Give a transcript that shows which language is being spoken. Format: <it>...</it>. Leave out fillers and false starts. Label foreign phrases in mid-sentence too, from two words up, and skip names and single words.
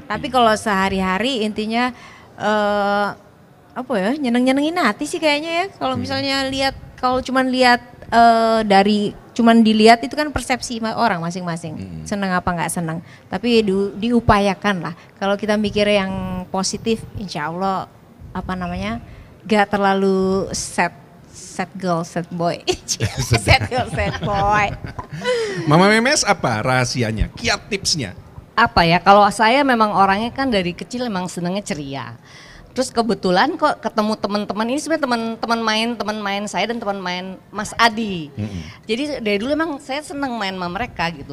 <id>Tapi kalau sehari-hari intinya apa ya nyenengin hati sih kayaknya ya. Kalau misalnya lihat, kalau cuman lihat cuman dilihat itu kan persepsi orang masing-masing. Seneng apa nggak seneng. Tapi diupayakan lah. Kalau kita mikir yang positif,</id> <ar>insya Allah</ar> <id>gak terlalu</id> <en>sad girl, sad boy. Sad girl, sad boy.</en> <id>Mama Memes apa rahasianya? Kiat tipsnya? Apa ya, kalau saya memang orangnya kan dari kecil emang senangnya ceria. Terus kebetulan kok ketemu teman-teman ini sebenarnya teman main saya dan teman main Mas Adi. Jadi dari dulu emang saya senang main sama mereka gitu.</id>